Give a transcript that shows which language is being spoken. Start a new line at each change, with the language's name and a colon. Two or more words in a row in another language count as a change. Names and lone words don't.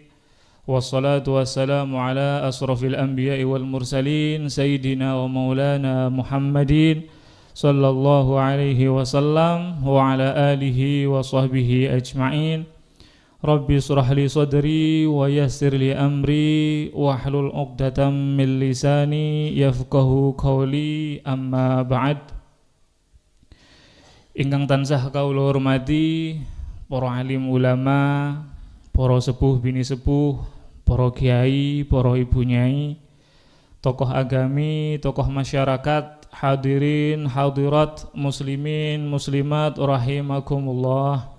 Arabic: والصلاة والسلام على أشرف الأنبياء والمرسلين سيدنا ومولانا محمد صلى الله عليه وسلم وعلى آله وصحبه أجمعين. رب اشرح لي صدري ويسر لي أمري واحلل عقدة من لساني يفقهوا قولي، أما بعد.
Javanese: Ingkang tansah kawula hormati para alim ulama, para sepuh bini sepuh, para kiai, para ibu nyai, tokoh agami,
Indonesian: tokoh masyarakat,
Arabic: حاضرين حاضرات، مسلمين مسلمات رحمكم الله.